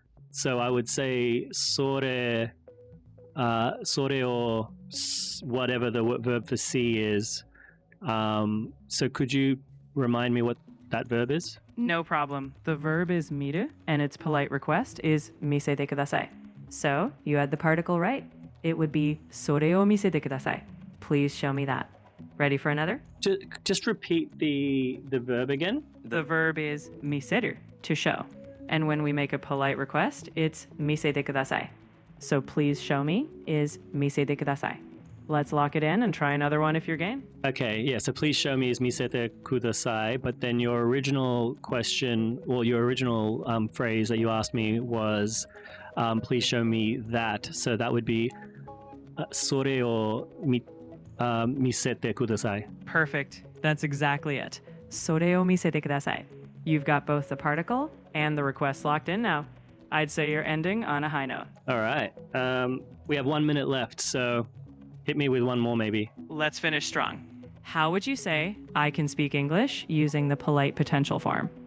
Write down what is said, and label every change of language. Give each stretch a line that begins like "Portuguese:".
English: So I would say sore or whatever the verb for see is. So could you remind me what that verb is? No problem. The verb is miru, and its polite request is misete kudasai. So you had the particle right. It would be
Japanese: それを見せてください.
English: Please show me that. Ready for another? Just repeat the verb again. The verb is 見せる, to show. And when we make a polite request, it's
Japanese: 見せてください.
English: So please show me is
Japanese: 見せてください.
English: Let's lock it in and try another one if you're game. Okay, yeah, so please show me is misete kudasai, but then your original question, well, your original phrase that you asked me was please show me that. So that would be
Japanese: それを見せてください.
English: Perfect. That's exactly it.
Japanese: それを見せてください.
English: You've got both the particle and the request locked in now. I'd say you're ending on a high note. All right. We have 1 minute left, so hit me with one more maybe. Let's finish strong. How would you say I can speak English using the polite potential form?